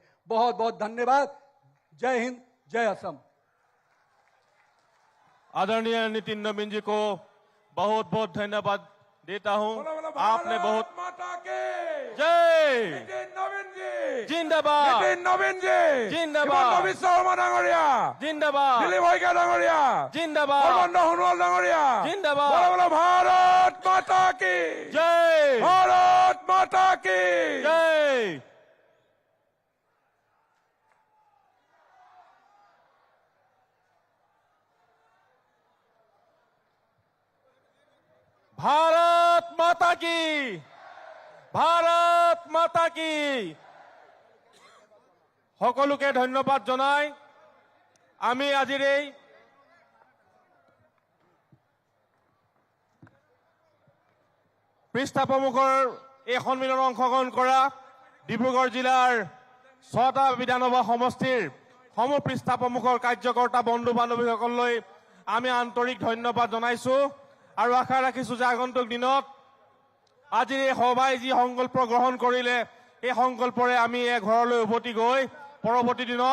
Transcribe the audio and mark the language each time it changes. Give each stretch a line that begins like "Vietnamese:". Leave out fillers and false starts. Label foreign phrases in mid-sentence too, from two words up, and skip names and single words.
Hindi: बहुत बहुत धन्यवाद। जय हिंद, जय असम। आदरणीय नितिन नवीन जी को बहुत बहुत धन्यवाद देता हूं। आपने बहुत माता के जय, नितिन नवीन जी जिंदाबाद, नितिन नवीन जी जिंदाबाद,
Assamese: हिमন্ত বিশ্ব শৰ্মা ডাঙৰীয়া
Hindi: जिंदाबाद,
Assamese: দিলীপ শইকীয়া ডাঙৰীয়া
Hindi: जिंदाबाद,
Assamese: সৰ্বানন্দ সোণোৱাল ডাঙৰীয়া
Hindi: जिंदाबाद, बोलो बोलो भारत माता की जय, भारत माता की जय। भारत माता की, भारत माता की।
Assamese: সকলোকে ধন্যবাদ জনাই আমি আজিৰ এই পৃষ্ঠা প্ৰমুখৰ এই সন্মিলনত অংশগ্ৰহণ কৰা ডিব্ৰুগড় জিলাৰ 6টা বিধানসভা সমষ্টিৰ সমূহ পৃষ্ঠা প্ৰমুখৰ কাৰ্যকৰ্তা বন্ধু বান্ধৱীসকললৈ আমি আন্তৰিক ধন্যবাদ জনাইছো আৰু আশা ৰাখিছো যে আগন্তুক দিনত আজিৰ এই সভাই যি সংকল্প গ্ৰহণ কৰিলে এই সংকল্পৰে আমি ঘৰলৈ উভতি গৈ পৰৱৰ্তী দিনত